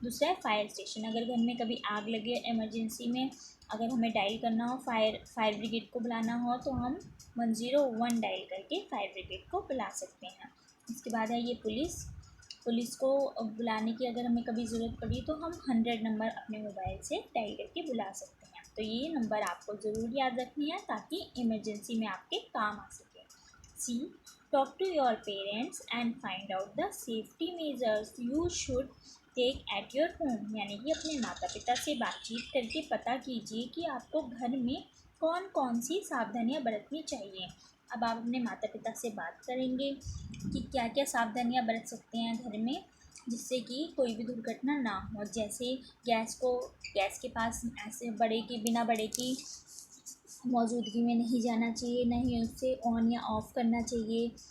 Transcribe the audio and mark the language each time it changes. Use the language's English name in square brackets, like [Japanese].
[Hindi] दूसरा है fire station. अगर घर में कभी आग लगे इमरजेंसी में, अगर हमें डायल करना हो फायर ब्रिगेड को बुलाना हो, तो हम 101 डायल करके फायर ब्रिगेड को बुला सकते हैं। इसके बाद है ये पुलिस को बुलाने की अगर हमें कभी ज़रूरत पड़ी तो हम 100 नंबर अपने मोबाइल से डायल करके बुला सकते हैं। तो ये नंबर आपको ज़रूर याद रखनी है ताकि इमरजेंसी में आपके काम आ सके। [English] see, talk to your parents and find out the safety measures you should take at your home, [Hindi] यानी कि अपने माता पिता से बातचीत करके पता कीजिए कि आपको घर में कौन कौन सी सावधानियां बरतनी चाहिए। अब आप अपने माता पिता से बात करेंगे कि क्या क्या सावधानियां बरत सकते हैं घर में, जिससे कि कोई भी दुर्घटना ना हो। जैसे गैस के पास ऐसे बड़े की बिना बड़े की मौजूदगी में नहीं जाना चाहिए, ना ही उसे ऑन या ऑफ़ करना चाहिए।